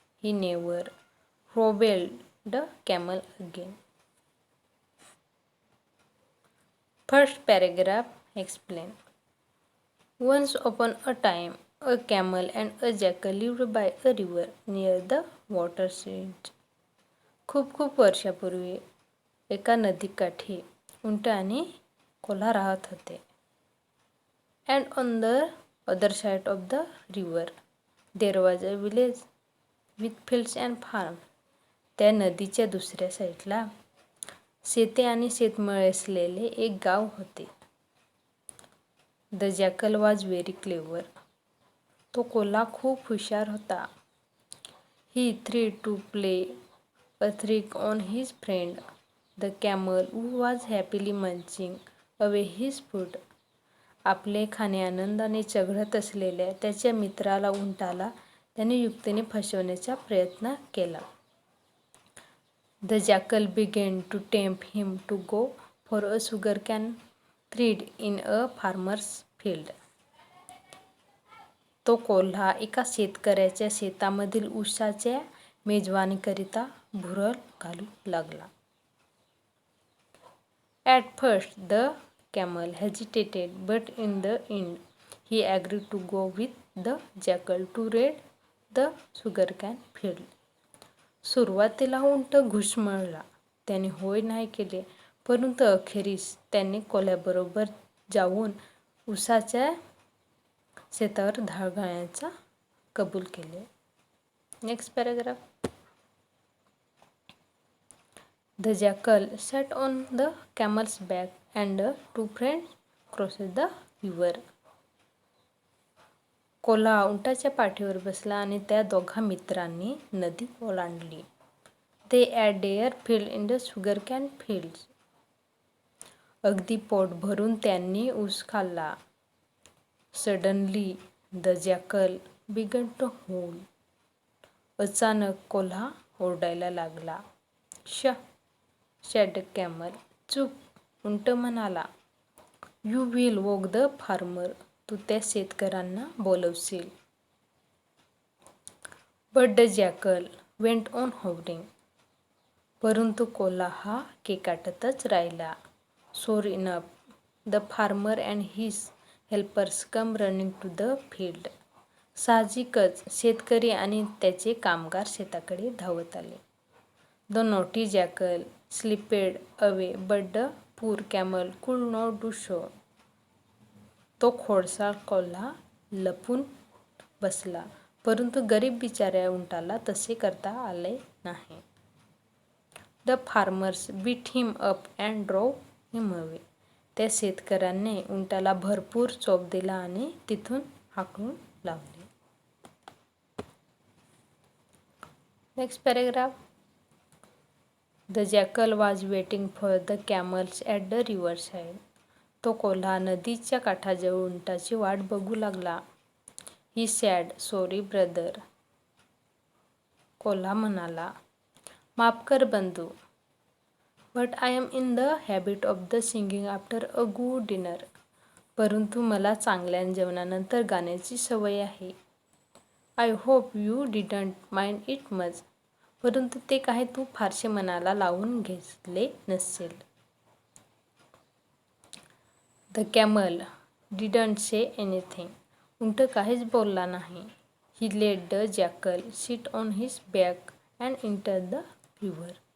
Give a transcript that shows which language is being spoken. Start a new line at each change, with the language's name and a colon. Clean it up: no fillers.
English: He never hobbled the camel again. First paragraph explain. Once upon a time, a camel and a jackal lived by a river near the water's edge.
Marathi: खूप वर्षापूर्वी एका नदीकाठी उंट आणि कोल्हा राहत होते.
English: And on the other side of the river, there was a village with fields and farms.
Marathi: त्या नदीच्या दुसऱ्या साईडला शेते आणि शेतमळे असलेले एक गाव होते.
English: The jackal was very clever.
Marathi: तो कोल्हा खूप हुशार होता.
English: He tried to play a trick on his friend, the camel, who was happily munching away his food.
Marathi: आपले खाणे आनंदाने चघळत असलेल्या त्याच्या मित्राला उंटाला त्याने युक्तीने फसवण्याचा प्रयत्न केला.
English: The jackal began to tempt him to go for a sugarcane treat in a farmer's field.
Marathi: तो कोल्हा एका शेतकऱ्याच्या शेतामधील ऊसाच्या मेजवानीकरिता भुरळ घालू लागला.
English: At first the camel hesitated, but in the end he agreed to go with the jackal to raid the sugarcane field.
Marathi: सुरुवातीला उंट घुसमळला. त्याने होय नाही केले, परंतु अखेरीस त्याने कोल्ह्याबरोबर जाऊन ऊसाच्या शेतावर धाड घालण्याचा कबूल केले.
English: Next paragraph. The jackal sat on the camel's back and the two friends crossed the river.
Marathi: कोल्हा उंटाच्या पाठीवर बसला आणि त्या दोघा मित्रांनी नदी ओलांडली.
English: They at their field in the sugarcane fields.
Marathi: अगदी पोट भरून त्यांनी ऊस खाल्ला.
English: Suddenly the jackal began to howl.
Marathi: अचानक कोल्हा ओरडायला लागला.
English: Shh said the camel.
Marathi: चूप, उंट म्हणाला.
English: You will woke the farmer.
Marathi: तू त्या शेतकऱ्यांना बोलवशील.
English: But the jackal went on howling.
Marathi: परंतु कोल्हा हा केकाटतच राहिला.
English: Sure enough, the farmer and his helpers come running to the field.
Marathi: साहजिकच शेतकरी आणि त्याचे कामगार शेताकडे धावत आले.
English: The naughty jackal slipped away, but the poor camel could not do so.
Marathi: तो खोडसाळ कोल्हा लपून बसला, परंतु गरीब बिचाऱ्या उंटाला तसे करता आले नाही.
English: The farmers beat him up and drove him away.
Marathi: त्या शेतकऱ्याने उंटाला भरपूर चोप दिला आणि तिथून हाकलून लावले.
English: Next paragraph. The jackal was waiting for the camels at the riverside.
Marathi: तो कोल्हा नदीच्या काठाजवळ उंटाची वाट बघू लागला.
English: He said, Sorry brother.
Marathi: कोल्हा म्हणाला, माफ कर बंधू.
English: But I am in the habit of the singing after a good dinner.
Marathi: परंतु मला चांगल्या जेवणानंतर गाण्याची सवय आहे.
English: I hope you didn't mind it much.
Marathi: परंतु ते काही तू फारसे मनाला लावून घेतले नसेल.
English: The camel didn't say anything.
Marathi: उंट काहीच बोलला नाही.
English: He let the jackal sit on his back and enter the river.